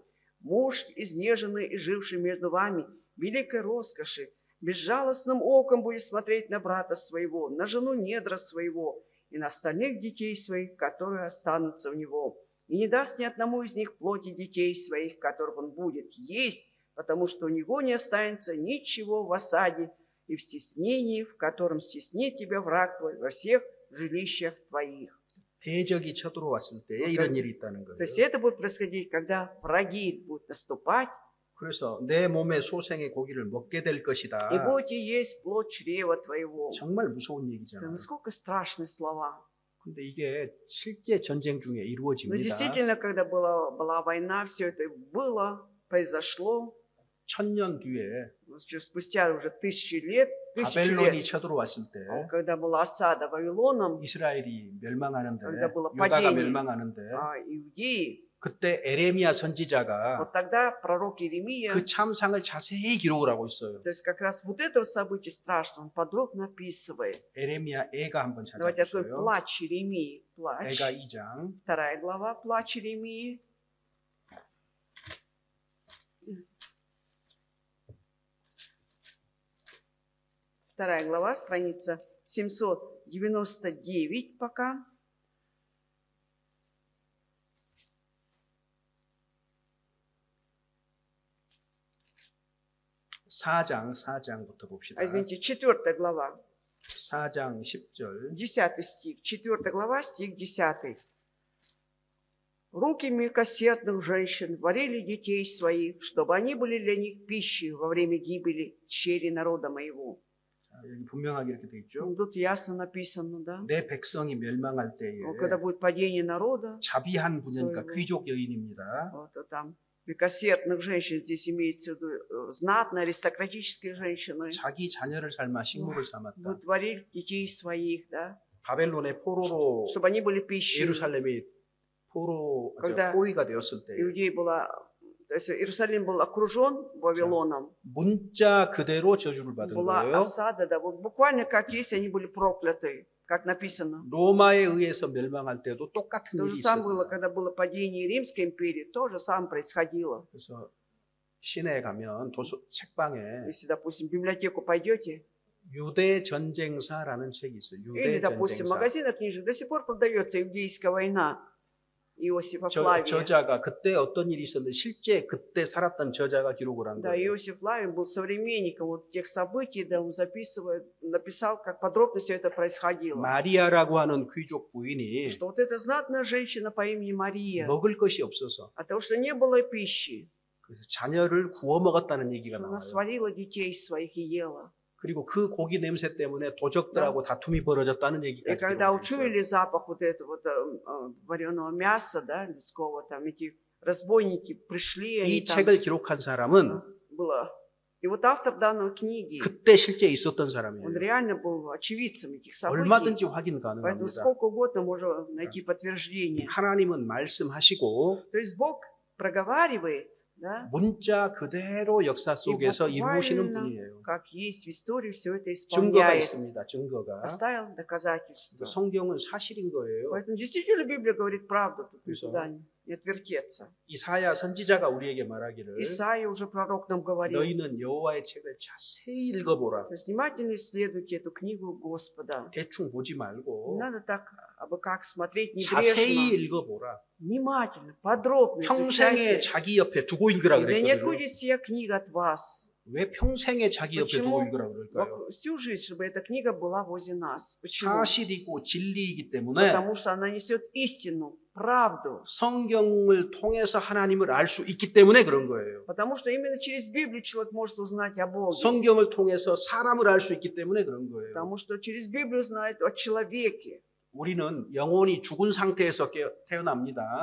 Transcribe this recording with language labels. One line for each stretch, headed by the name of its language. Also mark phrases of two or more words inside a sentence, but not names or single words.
Russian: Муж, изнеженный и живший между вами, великой роскоши, безжалостным оком будет смотреть на брата своего, на жену недра своего и на остальных детей своих, которые останутся в него, и не даст ни одному из них плоти детей своих, которых он будет есть, потому что у него не останется ничего в осаде и в стеснении, в котором стеснит тебя враг твой во всех жилищах твоих».
Korean: 대적이 쳐들어왔을 때 이런 일이 있다는
Russian: То
Korean: 거예요.
Russian: есть это будет происходить, когда враги будут наступать,
Korean: 그래서 내 몸의 소생의 고기를 먹게 될 것이다.
Russian: и будете есть плоть чрева твоего.
Korean: 정말 무서운
Russian: Это
Korean: 얘기잖아요.
Russian: насколько страшные слова.
Korean: 근데 이게 실제 전쟁 중에
Russian: Но
Korean: 이루어집니다.
Russian: действительно, когда была война, все это было, произошло.
Korean: 1000년 뒤에
Russian: Спустя уже тысячи лет,
Korean: 바벨론이 쳐들어왔을 때
Russian: когда была осада Вавилоном,
Korean: 이스라엘이 멸망하는데
Russian: когда было
Korean: 유다가
Russian: падение
Korean: 멸망하는데
Russian: иудеи,
Korean: 그때 에레미야 선지자가
Russian: вот тогда пророк Иеремия,
Korean: 그 참상을 자세히 기록을 하고 있어요.
Russian: то есть как раз вот это событие страшное, он подробно описывает.
Korean: 에레미야 애가 한번
Russian: Давайте откроем
Korean: 찾아보세요.
Russian: плач Иеремии. Плач.
Korean: 애가 2장
Russian: 2 глава, плач Иеремии. Вторая глава, страница 799 пока.
Korean: 사장 4장부터 봅시다.
Russian: Извините, 4 глава,
Korean: 4장 10절
Russian: 10 стих. 4 глава, стих 10. «Руки мелкосердных женщин варили детей своих, чтобы они были для них пищей во время гибели черри народа моего».
Korean: 자, 여기 분명하게 이렇게 돼 있죠.
Russian: Тут ясно написано, да?
Korean: 내 백성이 멸망할 때에
Russian: Когда будет падение народа,
Korean: 자비한 부녀니까
Russian: своего.
Korean: 귀족 여인입니다.
Russian: вот там великосердных женщин, здесь имеется в виду знатные, аристократические женщины,
Korean: 자기 자녀를 삶아 식물을 삼았다.
Russian: будут варить детей своих, да?
Korean: 바벨론의 포로로
Russian: Чтобы они были пищей.
Korean: 예루살렘이
Russian: Когда
Korean: 포위가 되었을 때
Russian: Иудей была, то есть Иерусалим был окружен Вавилоном,
Korean: 문자 그대로 저주를 받은
Russian: была
Korean: 거예요.
Russian: осада, да, вот буквально как есть, они были прокляты, как написано.
Korean: 로마에 의해서 멸망할 때도 똑같은
Russian: То
Korean: 일이
Russian: же самое было,
Korean: 있었어요.
Russian: когда было падение Римской империи, то же самое происходило.
Korean: 그래서 시내에 가면 책방에
Russian: Если, допустим, в библиотеку пойдете,
Korean: 유대 전쟁사라는 책이 있어요.
Russian: или,
Korean: 유대
Russian: допустим, в
Korean: 전쟁사.
Russian: магазинах книжек до сих пор продается Иудейская война Иосифа Флавия.
Korean: 저자가 그때 어떤 일이 있었는데 실제 그때 살았던 저자가 기록을 한
Russian: Да,
Korean: 거예요.
Russian: Иосиф Флавий был современником вот тех событий, да, он записывает, написал, как подробно все это происходило.
Korean: 마리아라고 하는 귀족 부인이
Russian: Что вот эта знатная женщина по имени Мария,
Korean: 먹을 것이 없어서
Russian: от того, что не было пищи,
Korean: 그래서 자녀를 구워 먹었다는 얘기가
Russian: что она
Korean: 나와요.
Russian: сварила детей своих и ела.
Korean: 그리고 그 고기 냄새 때문에 도적들하고 다툼이 벌어졌다는
Russian: И
Korean: 얘기까지
Russian: когда
Korean: 기록돼 있어요.
Russian: учуяли запах вот этого вот, вареного мяса, да, людского, там эти разбойники пришли, они
Korean: 이
Russian: там,
Korean: 책을 기록한 사람은
Russian: было. И вот автор данной книги,
Korean: 그때 실제 있었던
Russian: он
Korean: 사람이에요.
Russian: реально был очевидцем этих событий.
Korean: 얼마든지 확인
Russian: Поэтому
Korean: 가능합니다.
Russian: сколько угодно можно найти подтверждение.
Korean: 하나님은 말씀하시고
Russian: То есть Бог проговаривает, да,
Korean: 문자 그대로 역사 속에서 이루시는
Russian: буквально
Korean: 분이에요.
Russian: как есть в истории, все это
Korean: 증거가
Russian: исполняет.
Korean: 있습니다. 증거가.
Russian: Оставил доказательства.
Korean: 성경은 사실인 거예요.
Russian: Поэтому действительно Библия говорит правду, тут
Korean: 그래서
Russian: никуда не отвертеться.
Korean: 이사야 선지자가 우리에게 말하기를
Russian: Исаия уже пророк нам говорил.
Korean: 너희는 여호와의 책을 자세히 읽어보라.
Russian: То есть внимательно исследуйте эту книгу Господа.
Korean: 대충 보지
Russian: Не
Korean: 말고
Russian: надо так абы как смотреть
Korean: 자세히
Russian: небрежно.
Korean: 읽어보라.
Russian: Внимательно, подробно
Korean: 평생에
Russian: изучайте.
Korean: 자기 옆에 두고 읽으라
Russian: И да не
Korean: 그랬거든요.
Russian: отходит сия книга от вас.
Korean: 왜 평생에 자기 옆에 두고
Russian: Почему?
Korean: 읽으라 그럴까요?
Russian: Всю жизнь, чтобы эта книга была возле нас. Почему?
Korean: 사실이고 진리이기 때문에
Russian: Потому что она несет истину, правду.
Korean: 성경을 통해서 하나님을 알 수 있기 때문에 그런 거예요.
Russian: Потому что именно через Библию человек может узнать о Боге.
Korean: 성경을 통해서 사람을 알 수 있기 때문에 그런 거예요.
Russian: Потому что через Библию знает о человеке.
Korean: 우리는 영혼이 죽은 상태에서 태어납니다.